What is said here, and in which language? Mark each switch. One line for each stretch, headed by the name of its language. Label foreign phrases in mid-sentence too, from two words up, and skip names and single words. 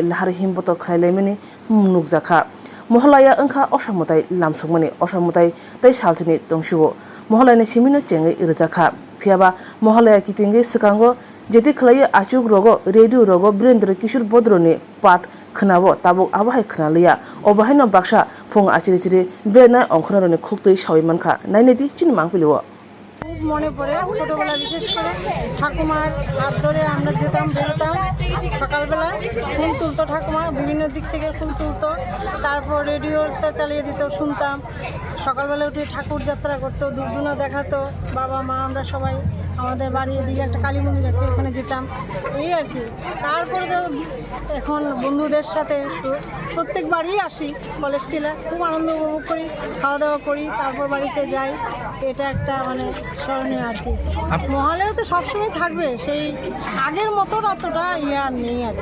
Kok Borok: lahari himboto khailaimani nukjakha Mohalaya angkha osamutai lamsukmani osamutai tai salchini tongsubo Mohalayani simino chengai irjakha phiaba Mohalaya kitingi sikango jeti khlai achuk rogo radio rogo Birendra Kishore Bodroni pat khnabo tabuk abahai khnaliya obahaino baksa phung achiri chiri bena ongkhonaroni khuktui sawimankha nainedi chinmangpiliwo
Bangla: মনে পড়ে ছোটবেলা বিশেষ করে ঠাকুমার হাত ধরে আমরা যেতাম বেরোতাম সকালবেলা ফুল তুলতো ঠাকুমা বিভিন্ন দিক থেকে ফুল তুলতো তারপর রেডিওটা চালিয়ে দিত শুনতাম সকালবেলা উঠে ঠাকুর যাত্রা করতো দুধুনা দেখাতো বাবা মা আমরা সবাই আমাদের বাড়ির দিকে একটা কালী মন্দির আছে ওখানে যেতাম এই আর কি তারপরে এখন বন্ধুদের সাথে প্রত্যেক বাড়ি আসি কলেজ টিলা খুব আনন্দ উপভোগ করি খাওয়া দাওয়া করি তারপর বাড়িতে যাই এটা একটা মানে স্মরণীয় আর কি মহালয়া তো সবসময় থাকবে সেই আগের মতো অতটা আর নেই আর কি